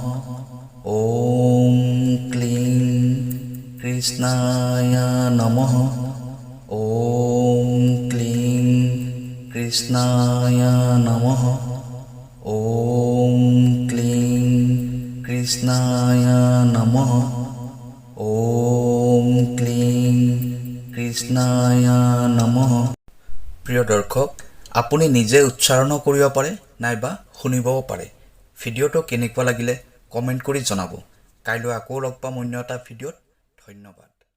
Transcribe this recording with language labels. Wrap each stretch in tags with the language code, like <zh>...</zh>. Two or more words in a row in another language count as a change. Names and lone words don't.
<sa>ওম ক্লিং কৃষ্ণায় নমঃ ওম ক্লিং কৃষ্ণায় নমঃ ওম ক্লিং কৃষ্ণায় নমঃ ওম ক্লিং কৃষ্ণায় নমঃ।</sa> <as>প্ৰিয় দৰ্শক, আপুনি নিজে উচ্চাৰণ কৰিব পাৰে নাইবা শুনিবও পাৰে। ভিডিঅ'টো কেনেকুৱা লাগিলে কমেণ্ট কৰি জনাব। কাইলৈ আকৌ লগ পাম অন্য এটা ভিডিঅ'ত। ধন্যবাদ।</as>